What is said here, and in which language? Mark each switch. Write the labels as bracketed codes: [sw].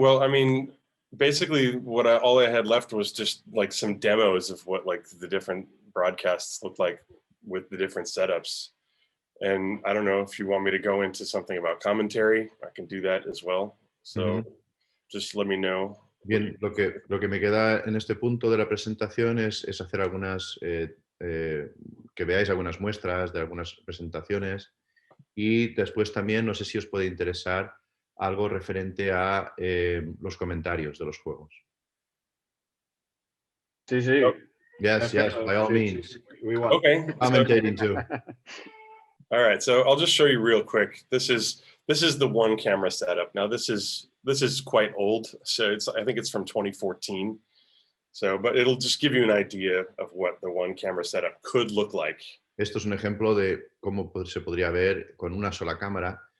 [en] Well, I mean, basically all I had left was just like some demos of what like the different broadcasts look like with the different setups. And I don't know if you want me to go into something about commentary, I can do that as well. So just let me know. [es] Bien, lo que me queda en este punto de la presentación es hacer algunas, que veáis algunas muestras de algunas presentaciones Y después también, no sé si os puede interesar algo referente a los comentarios de los juegos. Sí, sí. [en] Yes, yes, by all [es] Sí, [en] means. [es] sí, [en] we want. Okay. So, Commentating too. all right. So I'll just show you real quick. This is the one camera setup. Now this is quite old. So I think it's from 2014. So, but it'll just give you an idea of what the one camera setup could look like. [es] Esto es un ejemplo de cómo se podría ver con una sola cámara.